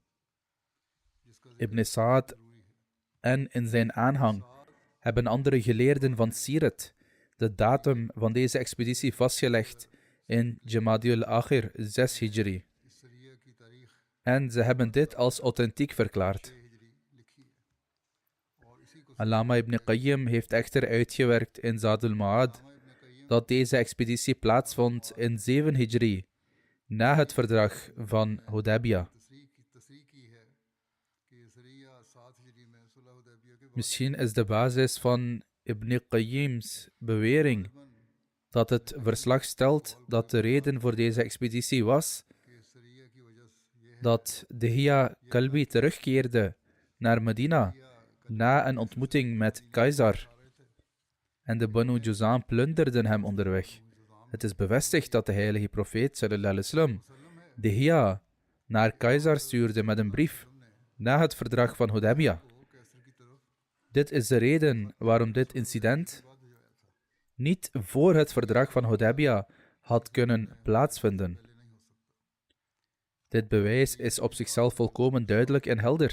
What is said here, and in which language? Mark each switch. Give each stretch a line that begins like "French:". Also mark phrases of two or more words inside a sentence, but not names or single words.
Dutch: Ibn Sa'ad en in zijn aanhang hebben andere geleerden van Sirat de datum van deze expeditie vastgelegd in Jamadul Akhir 6 Hijri. En ze hebben dit als authentiek verklaard. Allama ibn Qayyim heeft echter uitgewerkt in Zad al-Ma'ad dat deze expeditie plaatsvond in 7 Hijri, na het verdrag van Hudaybiyah. Misschien is de basis van Ibn Qayyim's bewering dat het verslag stelt dat de reden voor deze expeditie was dat Dihya Kalbi terugkeerde naar Medina na een ontmoeting met Kaisar en de Banu Juzam plunderden hem onderweg. Het is bevestigd dat de heilige profeet
Arabic: صلى الله عليه وسلم
Dutch: Dihya naar Kaisar stuurde met een brief na het verdrag van Hudaybiyah. Dit is de reden waarom dit incident niet voor het verdrag van Hudaybiyah had kunnen plaatsvinden. Dit bewijs is op zichzelf volkomen duidelijk en helder.